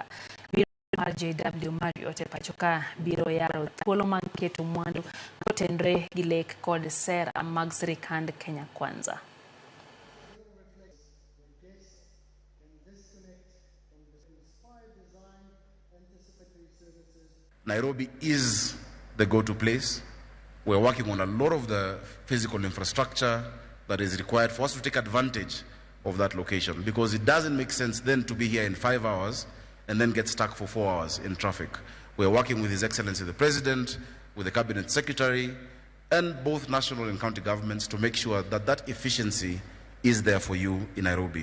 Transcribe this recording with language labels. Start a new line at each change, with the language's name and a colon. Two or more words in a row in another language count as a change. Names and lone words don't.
Luo (Kenya and Tanzania): Mar JW Marriott pachoka biro yaro thuolo mag keto mwandu kotenre gi lek kod sera mag sirikand Kenya Kwanza.
English: Nairobi is the go-to place. We're working on a lot of the physical infrastructure that is required for us to take advantage of that location, because it doesn't make sense then to be here in 5 hours and then get stuck for 4 hours in traffic. We're working with His Excellency the President, with the Cabinet Secretary, and both national and county governments to make sure that that efficiency is there for you in Nairobi.